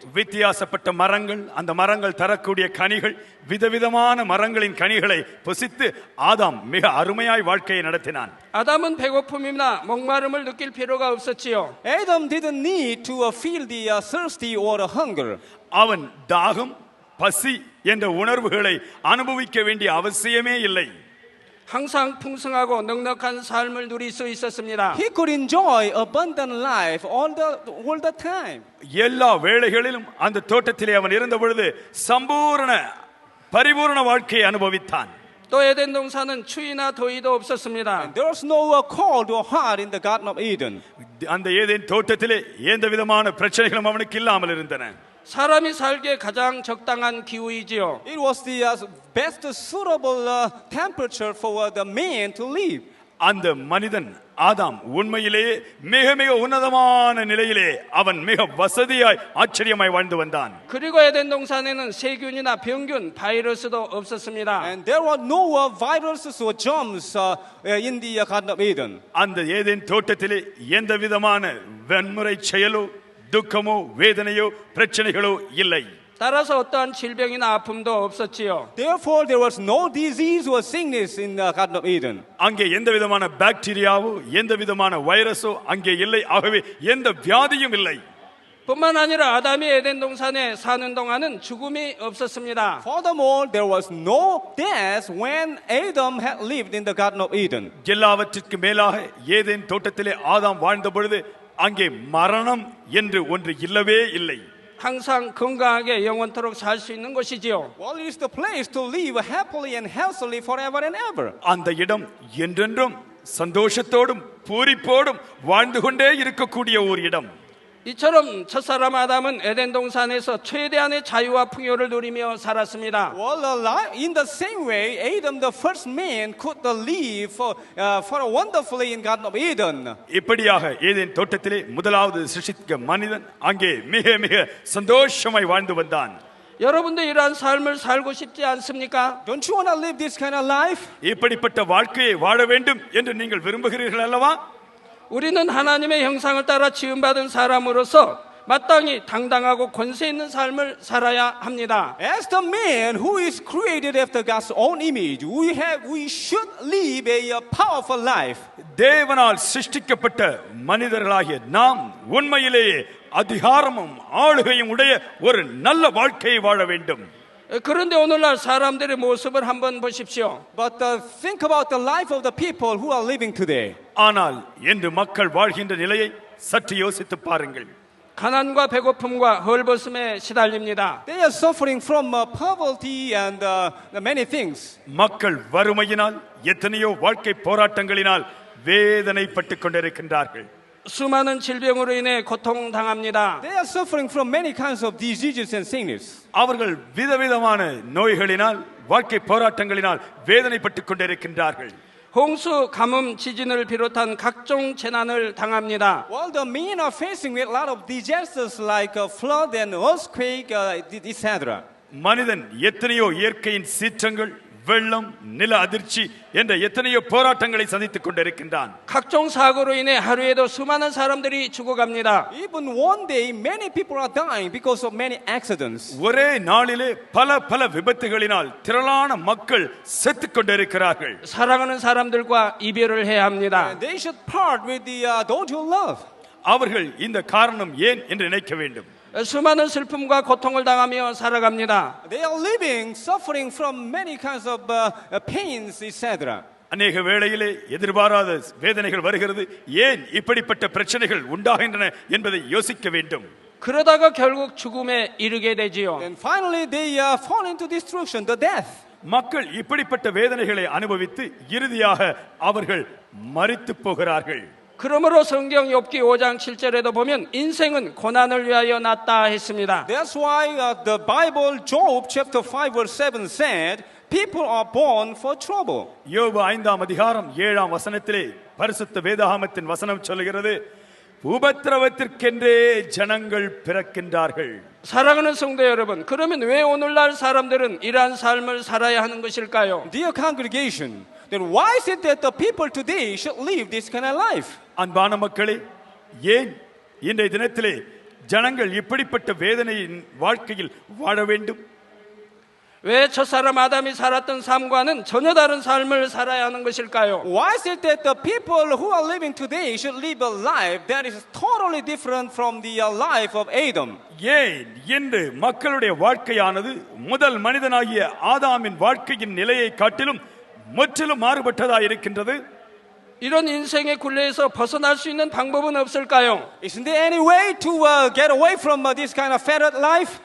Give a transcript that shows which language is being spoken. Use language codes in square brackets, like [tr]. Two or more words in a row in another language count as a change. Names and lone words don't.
[ta] வித்தியாசப்பட்ட மரங்கள், அந்த மரங்கள் தரக்கூடிய கனிகள், விதவிதமான மரங்களின் கனிகளை புசித்து ஆதாம் மிக அருமையாய் வாழ்க்கையை நடத்தினான். [ko] 아담은 배고픔이나 목마름을 느낄 필요가 없었지요. [en] Adam didn't need to feel the thirsty or the hunger. [ta] அவன் தாகம், பசி என்ற உணர்வுகளை அனுபவிக்க வேண்டிய அவசியமே இல்லை. [ko] 항상 풍성하고 넉넉한 삶을 누릴 수 있었습니다. [en] He could enjoy abundant life all the time. [ta] எல்லா வேளைகளிலும் அந்த தோட்டத்திலே அவன் இருந்த பொழுது சம்பூர்ண பரிபூர்ண வாழ்க்கையை அனுபவித்தான். [ko] 또 에덴 동산은 추위나 더위도 없었습니다. [en] There was no cold or hot in the Garden of Eden. [ta] அந்த ஏதேன் தோட்டத்திலே எந்த விதமான பிரச்சனைகளும் அவனுக்கு இல்லாமல் இருந்தன. [ko] 사람이 살기에 가장 적당한 기후이지요. [en] It was the best suitable temperature for the man to live. [ta] அந்த மனிதன் ஆதாம் உண்மையிலேயே மிக மிக உன்னதமான நிலையிலே அவன் மிக வசதியாய் ஆச்சரியமாய் வாழ்ந்து வந்தான். [ko] 그리고 에덴 동산에는 세균이나 병균, 바이러스도 없었습니다. [en] And there were no viruses or germs in the Garden of Eden. [ta] அந்த ஏதேன் தோட்டத்திலே எந்த விதமான வன்முறை செயலோ துக்கமோ வேதனையோ பிரச்சனைகளோ இல்லை. [ko] 따라서 어떠한 질병이나 아픔도 없었지요. [en] Therefore, there was no disease or sickness in the Garden of Eden. [ta] அங்கே எந்த விதமான பாக்டீரியாவோ எந்த விதமான வைரஸோ அங்கே இல்லை. ஆகவே எந்த வியாதியும் இல்லை. [ko] 뿐만 아니라 아담이 에덴 동산에 사는 동안은 죽음이 없었습니다. [en] Furthermore, there was no death when Adam had lived in the Garden of Eden. [ta] எல்லாவற்றிற்கு மேலாக ஏதேன் தோட்டத்திலே ஆதாம் வாழ்ந்த பொழுது அங்கே மரணம் என்று ஒன்று இல்லவே இல்லை. [ko] 항상 건강하게 영원토록 살 수 있는 곳이지요. [en] Well, it is the place to live happily and healthily forever and ever. [ta] அந்த இடம் என்றென்றும் சந்தோஷத்தோடும் பூரிப்போடும் வாழ்ந்து கொண்டே இருக்கக்கூடிய ஒரு இடம். [ko] 이처럼 첫사람 아담은 에덴 동산에서 최대한의 자유와 풍요를 누리며 살았습니다. [en] Well, in the same way, Adam, the first man, could live for wonderfully in Garden of Eden. [ta] இப்படியாக ஏதேன் தோட்டத்திலே முதலாவது சிருஷ்டிக்க மனிதன் அங்கே மிக மிக சந்தோஷமாய் வாழ்ந்து வந்தான். [ko] 여러분도 이러한 삶을 살고 싶지 않습니까? [en] Don't you want to live this kind of life? [ta] இப்படிப்பட்ட வாழ்க்கையை வாழ வேண்டும் என்று நீங்கள் விரும்புகிறீர்கள் அல்லவா? [ko] 우리는 하나님의 형상을 따라 지음받은 사람으로서 마땅히 당당하고 권세 있는 삶을 살아야 합니다. [en] As the man who is created after God's own image, we should live a powerful life. [ta] தேவனால் சிருஷ்டிக்கப்பட்ட மனிதர்களாகிய நாம் உண்மையிலேயே அதிகாரமும் ஆளுகையும் உடைய ஒரு நல்ல வாழ்க்கையை வாழ வேண்டும். [ko] 그런데 오늘날 사람들의 모습을 한번 보십시오. [en] But think about the life of the people who are living today. [ta] ஆனால் இன்று மக்கள் வாழ்கின்ற நிலையை சற்று யோசித்து பாருங்கள். [ko] 가난과 배고픔과 헐벗음에 시달립니다. [en] They are suffering from poverty and many things. [ta] மக்கள் வறுமையினால் எத்தனையோ வாழ்க்கை போராட்டங்களினால் வேதனைப்பட்டுக் கொண்டிருக்கின்றார்கள். [ko] 수많은 질병으로 인해 고통당합니다. [en] They are suffering from many kinds of diseases and sickness. [ta] அவர்கள் விதவிதமான நோய்களினால் வாழ்க்கை போராட்டங்களினால் வேதனைப்பட்டுக் கொண்டிருக்கின்றார்கள். [ko] 홍수, 가뭄, 지진을 비롯한 각종 재난을 당합니다. [en] Well, the men are facing with a lot of disasters like flood and earthquake, etc. [ta] மனிதன் எத்தனையோ இயற்கையின் சீற்றங்கள், வெள்ளம், நில அதிர்ச்சி என்ற எத்தனையோ போராட்டங்களை சந்தித்துக் கொண்டிருக்கின்றான். [ko] 각종 사고로 인해 하루에도 수많은 사람들이 죽어갑니다. [en] Even one day, many people are dying because of many accidents. [ta] ஒரே நாளிலே பல விபத்துகளினால் திரளான மக்கள் செத்துக் கொண்டிருக்கிறார்கள். [ko] 사랑하는 사람들과 이별을 해야 합니다. [en] And they should part with those who love. [ta] அவர்கள் இந்த காரணம் ஏன் என்று நினைக்க வேண்டும். [ko] 수많은 슬픔과 고통을 당하며 살아갑니다. [en] They are living, suffering from many kinds of pains, etc. [ta] அநேக வேளையிலே எதிர்பாராத வேதனைகள் வருகிறது. ஏன் இப்படிப்பட்ட பிரச்சனைகள் உண்டாகின்றன என்பதை யோசிக்க வேண்டும். [ko] 그러다가 결국 죽음에 이르게 되지요. [en] And finally, they fall into destruction, the death. [ta] மக்கள் இப்படிப்பட்ட வேதனைகளை அனுபவித்து இறுதியாக அவர்கள் மரித்து போகிறார்கள். [ko] 그러므로 성경 욥기 5장 7절에도 보면 인생은 고난을 위하여 났다 했습니다. [en] That's why the Bible, Job chapter 5 verse 7 said, people are born for trouble. [ta] யோபு 5ஆம் அதிகாரம் 7ஆம் வசனத்திலே பரிசுத்த வேதாகமத்தின் வசனம் சொல்கிறது, உபத்திரவத்திற்கென்றே ஜனங்கள் பிறக்கின்றார்கள். [ko] 사랑하는 성도 여러분, 그러면 왜 오늘날 사람들은 이러한 삶을 살아야 하는 것일까요? [en] Dear congregation, then why is it that the people today should live this kind of life? [ta] அன்பான மக்களே, ஏன் இன்றைய தினத்திலே ஜனங்கள் இப்படிப்பட்ட வேதனையின் வாழ்க்கையில் வாழ வேண்டும்? [ko] 왜 첫사람 아담이 살았던 삶과는 전혀 다른 삶을 살아야 하는 것일까요? [en] Why is it that the people who are living today should live a life that is totally different from the life of Adam? [ta] ஏன் இன்று மக்களுடைய வாழ்க்கையானது முதல் மனிதனாகிய ஆதாமின் வாழ்க்கையின் நிலையை காட்டிலும் முற்றிலும் மாறுபட்டதாக இருக்கின்றது? [ko] 이런 인생의 굴레에서 벗어날 수 있는 방법은 없을까요? [en] Isn't there any way to get away from this kind of fettered life?